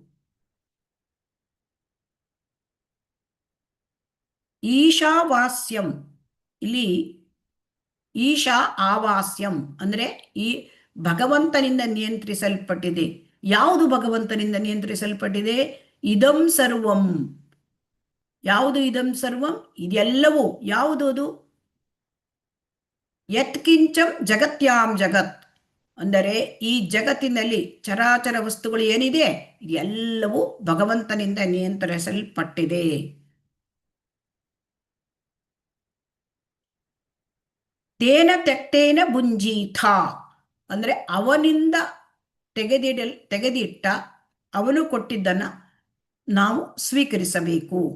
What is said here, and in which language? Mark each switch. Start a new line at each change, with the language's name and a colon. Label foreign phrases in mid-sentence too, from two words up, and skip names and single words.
Kannada: ಈಶಾವಾಸ್ಯಂ, ಇಲ್ಲಿ
Sanskrit: ಈಶಾ ಆವಾಸ್ಯಂ
Kannada: ಅಂದರೆ ಈ ಭಗವಂತನಿಂದ ನಿಯಂತ್ರಿಸಲ್ಪಟ್ಟಿದೆ. ಯಾವುದು ಭಗವಂತನಿಂದ ನಿಯಂತ್ರಿಸಲ್ಪಟ್ಟಿದೆ?
Sanskrit: ಇದಂ ಸರ್ವಂ.
Kannada: ಯಾವುದು
Sanskrit: ಇದಂ ಸರ್ವಂ?
Kannada: ಇದೆಲ್ಲವೂ ಯಾವುದು ಅದು?
Sanskrit: ಯತ್ಕಿಂಚಂ ಜಗತ್ಯಾಂ ಜಗತ್
Kannada: ಅಂದರೆ ಈ ಜಗತ್ತಿನಲ್ಲಿ ಚರಾಚರ ವಸ್ತುಗಳು ಏನಿದೆ ಇದೆಲ್ಲವೂ ಭಗವಂತನಿಂದ ನಿಯಂತ್ರಿಸಲ್ಪಟ್ಟಿದೆ.
Sanskrit: ತೇನ ತ್ಯಕ್ತೇನ ಭುಂಜೀಥ
Kannada: ಅಂದರೆ ಅವನಿಂದ ತೆಗೆದಿಟ್ಟ ಅವನು ಕೊಟ್ಟಿದ್ದನ್ನು ನಾವು ಸ್ವೀಕರಿಸಬೇಕು.